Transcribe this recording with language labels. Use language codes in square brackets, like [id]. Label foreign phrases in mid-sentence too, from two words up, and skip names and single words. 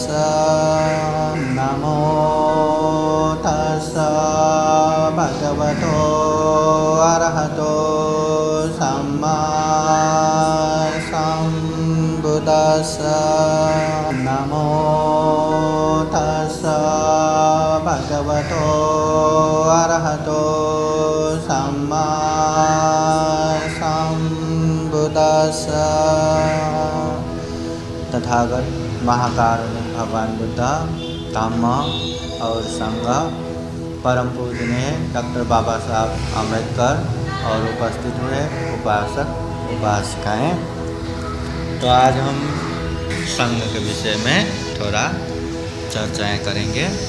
[pi] नमो तस्स भगवतो अरहतो सम्मा सम्बुद्दस्स। नमो तस्स भगवतो अरहतो सम्मा सम्बुद्दस्स। [hi] तथागत महाकारुणिक भगवान बुद्ध, धम्म और संघ, परम पूजनीय डॉक्टर बाबा साहब अम्बेडकर और उपस्थित हुए उपासक उपासिकाएं। तो आज हम संघ के विषय में थोड़ा चर्चाएं करेंगे।